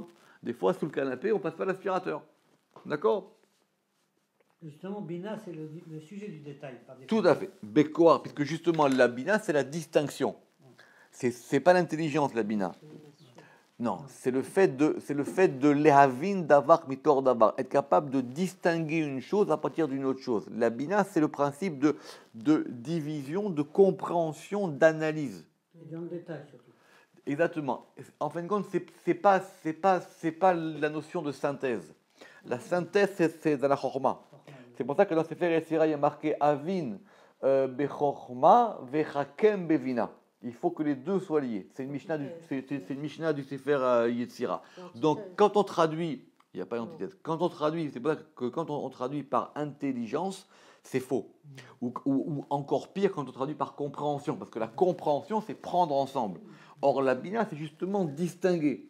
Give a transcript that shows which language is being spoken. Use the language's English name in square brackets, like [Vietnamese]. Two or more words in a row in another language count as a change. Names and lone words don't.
[French] Des fois, sous le canapé, on passe pas l'aspirateur. D'accord? Justement, bina, c'est le sujet du détail. Tout à fait. Bekor, puisque justement, la bina, c'est la distinction. C'est pas l'intelligence, la bina. Non, c'est le fait de [Hebrew] lehavin davar mitor davar, [French] être capable de distinguer une chose à partir d'une autre chose. La bina, c'est le principe de division, de compréhension, d'analyse. Et dans le détail surtout. Exactement. En fin de compte, c'est pas la notion de synthèse. La synthèse, c'est dans la chorma. C'est pour ça que dans Sefer Yetzira, il y a marqué [Hebrew] Avin bechorma vechakem bevina. [French] Il faut que les deux soient liés. C'est une Mishnah du Sefer Yetzira. Donc, quand on traduit, il n'y a pas d'antithèse. Quand on traduit, c'est pour ça que quand on traduit par intelligence, c'est faux. Ou encore pire, quand on traduit par compréhension. Parce que la compréhension, c'est prendre ensemble. Or, la bina, c'est justement distinguer.